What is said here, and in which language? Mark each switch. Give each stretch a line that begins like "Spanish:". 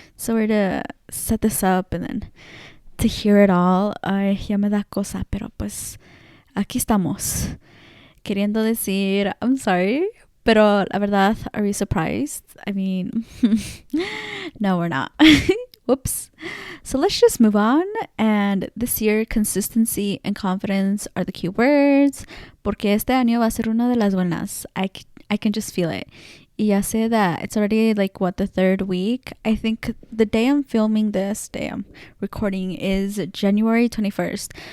English: So weird to set this up and then to hear it all.
Spanish: Ay, ya me da cosa, pero pues, aquí estamos. Queriendo decir,
English: I'm sorry.
Spanish: Pero la verdad,
English: are we surprised? I mean, no, we're not. Whoops. So let's just move on. And this year, consistency and confidence are the key words.
Spanish: Porque este año va a ser una de las buenas.
English: I can just feel it.
Spanish: Y ya sé
English: that it's already like what, the third week. I think the day I'm filming this, day I'm recording, is January 21st.